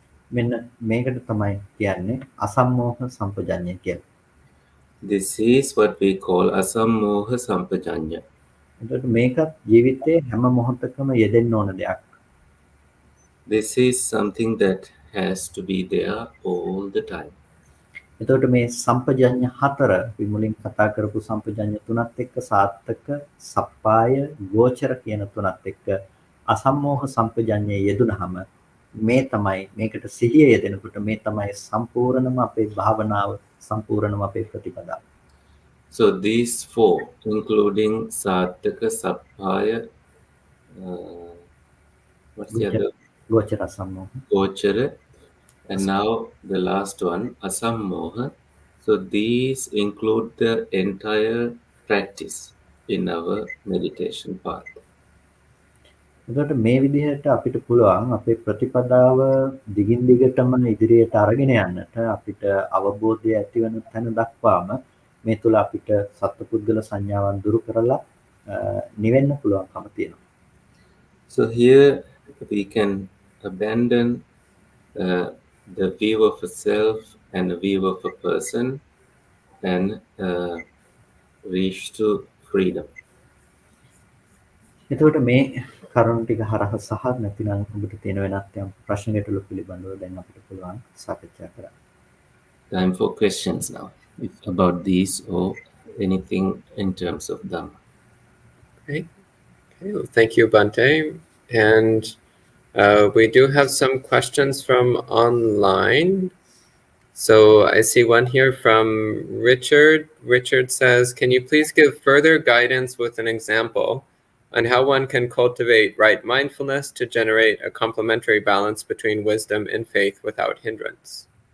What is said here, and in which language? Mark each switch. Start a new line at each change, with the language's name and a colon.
Sinhala: මෙන්න මේකට තමයි කියන්නේ අසම්මෝහ සම්පජඤ්ඤය කියලා.
English: This is what we call asammoha sampajanya.
Sinhala: එතකොට මේකත් ජීවිතයේ හැම මොහොතකම යෙදෙන්න ඕන දෙයක්.
English: This is something that has to be there all the time.
Sinhala: එතකොට මේ සම්පජඤ්ඤ හතර අපි මුලින් කතා කරපු සම්පජඤ්ඤ තුනත් එක්ක සාත්තක, සප්පාය, ගෝචර කියන තුනත් එක්ක අසම්මෝහ සම්පජඤ්ඤය යෙදුනහම මේ තමයි මේකට සිහිය යෙදෙනකොට මේ තමයි සම්පූර්ණම අපේ භාවනාව, සම්පූර්ණම අපේ ප්‍රතිපදාව.
English: So these four, including Sattaka, Sappaya, what's the other?
Sinhala: ගෝචර අසම්මෝහ.
English: Gochara, and now the last one, Asammoha. So these include the entire practice in our meditation path.
Sinhala: එතකොට මේ විදිහට අපිට පුළුවන් අපේ ප්‍රතිපදාව දිගින් දිගටම ඉදිරියට අරගෙන යන්නට අපිට අවබෝධය ඇතිවන තැන දක්වාම මේ තුල අපිට සත්පුද්ගල සංඥාවන් දුරු කරලා නිවෙන්න පුළුවන්කම තියෙනවා.
English: So here we can abandon the view of a self and the view of a person and reach to freedom.
Sinhala: එතකොට මේ කරුණු ටික හරහා සහ නැතිනම් ඔබට තියෙන වෙනත් යම් ප්‍රශ්න ගැටලු පිළිබඳව දැන් අපිට පුළුවන් සාකච්ඡා කරන්න.
English: Time for questions now, about these or anything in terms of Dhamma. Okay. Well, thank you, Bante. And we do have some questions from online. So I see one here from Richard. Richard says, can you please give further guidance with an example on how one can cultivate right mindfulness to generate a complementary balance between wisdom and faith without hindrance?